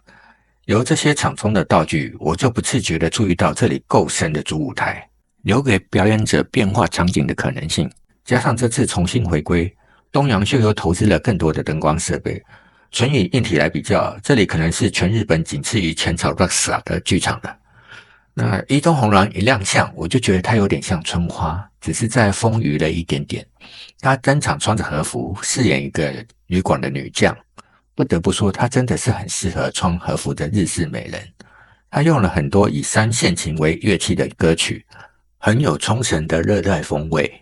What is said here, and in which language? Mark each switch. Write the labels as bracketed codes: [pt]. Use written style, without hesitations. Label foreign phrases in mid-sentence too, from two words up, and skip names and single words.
[zh] 由這些場中的道具，我就不自覺地注意到這裡夠深的主舞台，留給表演者變化場景的可能性。加上這次重新回歸，東洋秀又投資了更多的燈光設備。純以硬體來比較，這裡可能是全日本僅次於淺草 RAKSA 的劇場了。那伊東紅蘭一亮相，我就覺得她有點像春花，只是再豐腴了一點點。她登場穿着和服，飾演一個旅館的女將。不得不說，她真的是很適合穿和服的日式美人。她用了很多以三線琴為樂器的歌曲，很有沖繩的熱帶風味。